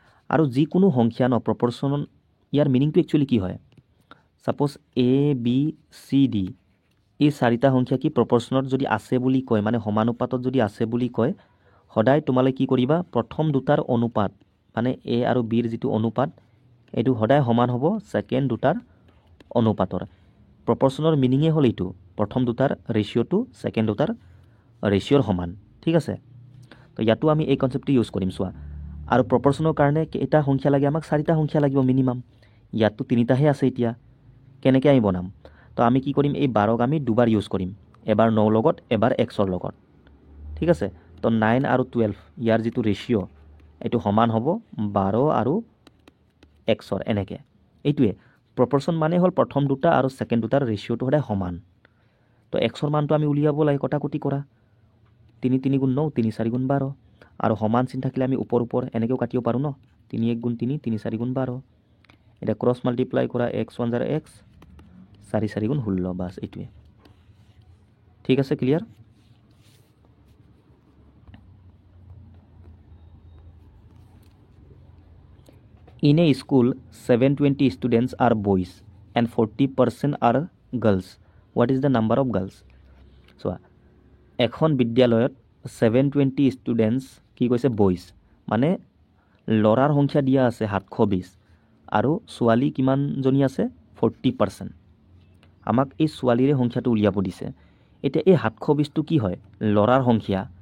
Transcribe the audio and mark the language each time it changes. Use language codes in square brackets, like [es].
[as] আৰু যিকোনো সংখ্যা ন প্ৰপৰ্চন, ইয়াৰ মিনিংটো একচুৱেলি কি হয়, ছাপ'জ ABCD এই চাৰিটা সংখ্যা কি প্ৰপৰ্চনত যদি আছে বুলি কয়, মানে সমানুপাতত যদি আছে বুলি কয়, সদায় তোমালোকে কি কৰিবা, প্ৰথম দুটাৰ অনুপাত, মানে A আৰু Bৰ যিটো অনুপাত, এইটো সদায় সমান হ'ব ছেকেণ্ড দুটাৰ অনুপাতৰ। প্ৰপৰ্চনৰ মিনিঙে হ'ল এইটো, প্ৰথম দুটাৰ ৰেচিঅ'টো ছেকেণ্ড দুটাৰ ৰেচিঅ'ৰ সমান। ঠিক আছে, তো ইয়াতো আমি এই কনচেপ্টটো ইউজ কৰিম। চোৱা, আৰু প্ৰপৰ্চনৰ কাৰণে কেইটা সংখ্যা লাগে, আমাক 4টা সংখ্যা লাগিব মিনিমাম। ইয়াততো 3টাহে আছে। এতিয়া কেনেকৈ আমি বনাম, তো আমি কি কৰিম, এই 12ক আমি দুবাৰ ইউজ কৰিম, এবাৰ 9 লগত, এবাৰ এক্সৰ লগত। ঠিক আছে, তো 9 আৰু 12 ইয়াৰ যিটো ৰেচিঅ' এইটো সমান হ'ব 12 আৰু এক্সৰ, এনেকৈ। এইটোৱে প্ৰপৰ্চন, মানে হ'ল প্ৰথম দুটা আৰু ছেকেণ্ড দুটাৰ ৰেচিঅ'টো সদায় সমান। তো এক্সৰ মানটো আমি উলিয়াব লাগে, কটাকটি কৰা, 3 3 গুণ 9, 3 4 গুণ 12, আৰু সমান চিন থাকিলে আমি ওপৰ এনেকৈও কাটিব পাৰোঁ ন, 3 1 গুণ 3, 3 4 গুণ 12। এতিয়া ক্ৰছ মাল্টিপ্লাই কৰা, x 1 জাৰ x, 4 4 গুণ 16, বাছ এইটোৱে। ঠিক আছে, clear? [en] In a school, 720 students are boys and 40% are girls. What is the number of girls? [as] চোৱা, এখন বিদ্যালয়ত 720 ষ্টুডেণ্টছ কি কৈছে, বইজ, মানে ল'ৰাৰ সংখ্যা দিয়া আছে 720, আৰু ছোৱালী কিমানজনী আছে, 40%। আমাক এই ছোৱালীৰে সংখ্যাটো উলিয়াব দিছে। এতিয়া এই 720টো কি হয়, ল'ৰাৰ সংখ্যা।